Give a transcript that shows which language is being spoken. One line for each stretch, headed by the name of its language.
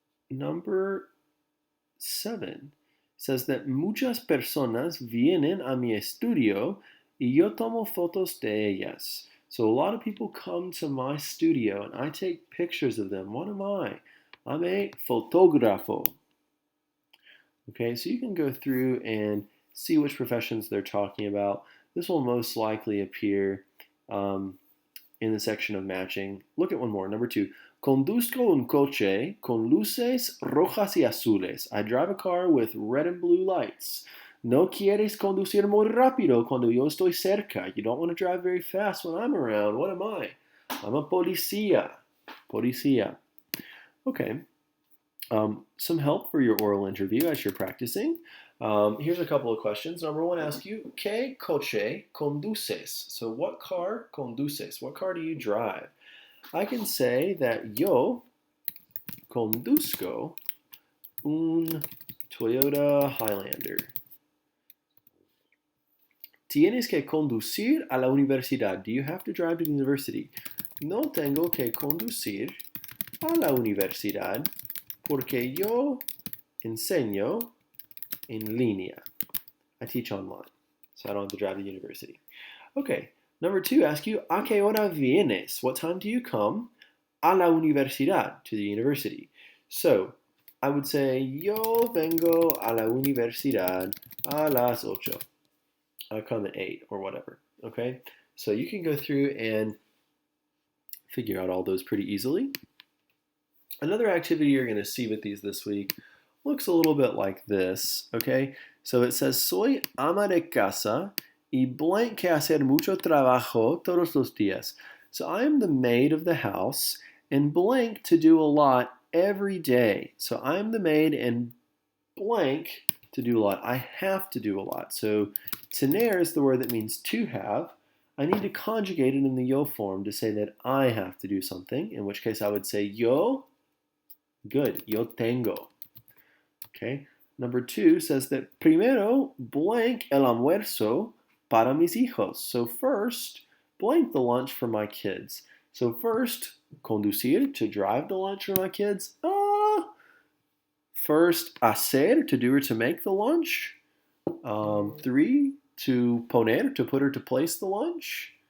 English: Number 7 says that
Spanish: muchas personas vienen a mi estudio y yo tomo fotos de ellas.
English: So a lot of people come to my studio and I take pictures of them. What am I? I'm a fotógrafo. Okay, so you can go through and see which professions they're talking about. This will most likely appear in the section of matching. Look at one more. Number 2.
Spanish: Conduzco un coche con luces rojas y azules.
English: I drive a car with red and blue lights.
Spanish: No quieres conducir muy rápido cuando yo estoy cerca.
English: You don't want to drive very fast when I'm around. What am I? I'm a policía. Policía. Okay. Some help for your oral interview as you're practicing. Here's a couple of questions. Number 1 asks you,
Spanish: ¿qué coche conduces?
English: So what car conduces? What car do you drive? I can say that
Spanish: yo conduzco un Toyota Highlander. Tienes que conducir a la universidad.
English: Do you have to drive to the university?
Spanish: No tengo que conducir a la universidad porque yo enseño en línea.
English: I teach online, so I don't have to drive to the university. Okay, number 2 asks you,
Spanish: ¿a qué hora vienes?
English: What time do you come?
Spanish: A la universidad,
English: to the university. So, I would say,
Spanish: yo vengo a la universidad a las 8.
English: I come at 8 or whatever, okay? So you can go through and figure out all those pretty easily. Another activity you're going to see with these this week looks a little bit like this, okay? So it says,
Spanish: soy ama de casa y blank que hacer mucho trabajo todos los días.
English: So I am the maid of the house and blank to do a lot every day. So I'm the maid and blank to do a lot. I have to do a lot. So tener is the word that means to have. I need to conjugate it in the yo form to say that I have to do something, in which case I would say yo, good,
Spanish: yo tengo.
English: Okay, number 2 says that
Spanish: primero blank el almuerzo para mis hijos.
English: So first, blank the lunch for my kids. So first, conducir, to drive the lunch for my kids. First, hacer, to do or to make the lunch. 3, to poner, to put or to place the lunch.